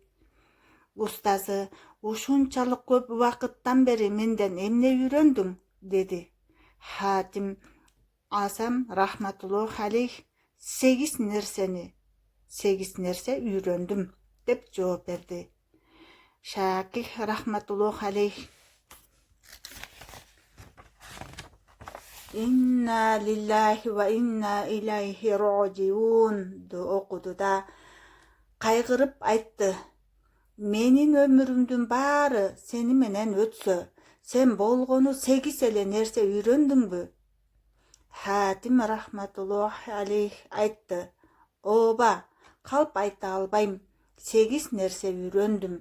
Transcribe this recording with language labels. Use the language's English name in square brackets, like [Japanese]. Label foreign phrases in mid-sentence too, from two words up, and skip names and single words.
[Kyrgyz] Устазы: "Ушунчалык көп убакыттан бери менден эмне үйрөндүң?" деди. Хатим Асам [Arabic] رحمة الله عليه: [Kyrgyz] "8 нерсе үйрөндүм" деп жооп берди. Шакик [Arabic] رحمة الله عليه: "إنا لله وإنا إليه راجعون" [Kyrgyz] окуду да кайгырып айтты: "Менин өмүрүмдүн баары сени менен өтсө, сен болгону 8 эле нерсе үйрөндүңбү?" Хатим [Arabic] رحمة الله عليه [Kyrgyz] айтты: "Ооба, калп айта албайм, 8 нерсе үйрөндүм."